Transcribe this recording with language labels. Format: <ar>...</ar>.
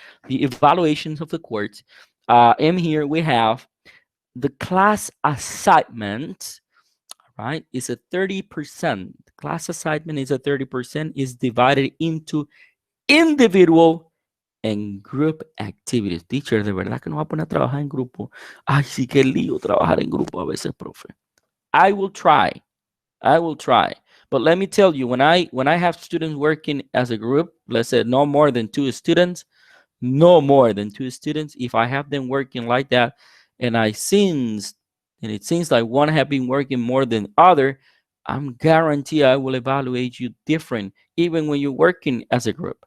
<en>The evaluations of the course. In here we have the class assignment. Right, is a 30%. Class assignment is a 30%. Is divided into individual and group activities.</en> <es>Teacher, de verdad que nos va a poner a trabajar en grupo. Ay, sí, qué lío trabajar en grupo a veces, profe.</es> <en>I will try. I will try. But let me tell you, when I have students working as a group, let's say no more than 2 students, no more than 2 students, if I have them working like that, and it seems like one have been working more than other, I'm guarantee I will evaluate you different, even when you're working as a group.</en>